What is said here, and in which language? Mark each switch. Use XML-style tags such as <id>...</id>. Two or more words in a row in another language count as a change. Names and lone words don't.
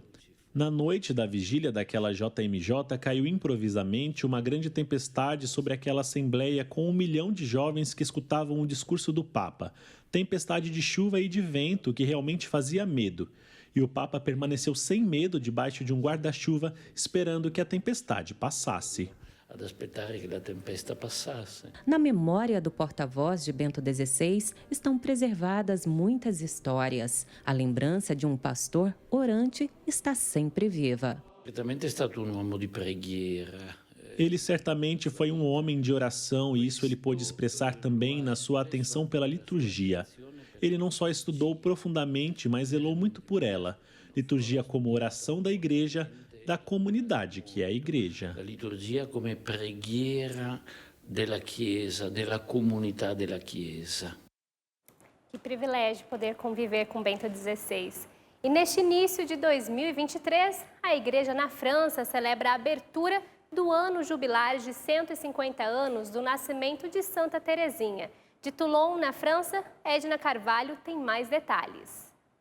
<pt>Na noite da vigília daquela JMJ, caiu improvisamente uma grande tempestade sobre aquela assembleia com 1 milhão de jovens que escutavam o discurso do Papa. Tempestade de chuva e de vento que realmente fazia medo. E o Papa permaneceu sem medo debaixo de um guarda-chuva, esperando que a tempestade passasse.</pt> <it>Ad aspettare che la tempesta passasse.</it> <pt>Na memória do porta-voz de Bento XVI estão preservadas muitas histórias. A lembrança de um pastor orante está sempre viva.</pt> <it>Certamente è stato un uomo di preghiera.</it> <pt>Ele certamente foi um homem de oração e isso ele pôde expressar também na sua atenção pela liturgia. Ele não só estudou profundamente, mas zelou muito por ela. Liturgia como oração da igreja, da comunidade que é a igreja.</pt> <it>La liturgia come preghiera della Chiesa, della comunità della Chiesa.</it> <pt>Que privilégio poder conviver com Bento XVI. E neste início de 2023, a igreja na França celebra a abertura do ano jubilar de 150 anos do nascimento de Santa Teresinha. De Toulon, na França, Edna Carvalho tem mais detalhes.</pt>